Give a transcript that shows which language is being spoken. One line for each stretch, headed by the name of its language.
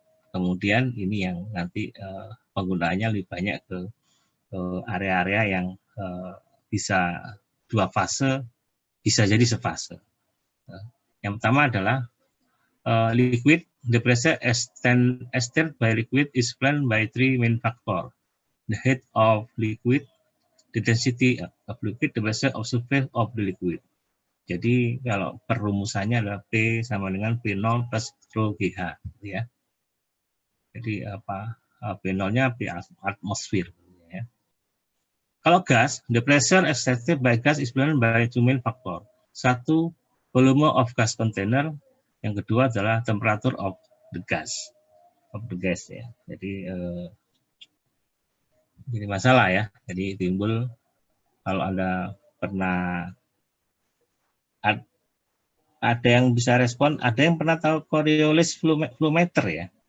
Indonesian: Kemudian ini yang nanti penggunaannya lebih banyak ke area-area yang bisa 2 fase, bisa jadi sefase. Yang pertama adalah liquid.
English: The pressure extended by liquid is explained by 3 main factors. The heat of liquid, the density of liquid, the pressure of surface of the liquid.
Indonesian: Jadi kalau perumusannya adalah P sama dengan P0 plus rho GH, ya. Jadi apa? P0-nya P atmosfer. Ya. Kalau gas,
English: the pressure exerted by gas is explained by 2 main factors.
Indonesian: Satu,
English: volume of gas container.
Indonesian: Yang kedua adalah
English: temperature of the gas.
Indonesian: Ya. Jadi jadi masalah ya. Jadi timbul kalau Anda pernah ada yang bisa respon, ada yang pernah tahu Coriolis flow meter ya?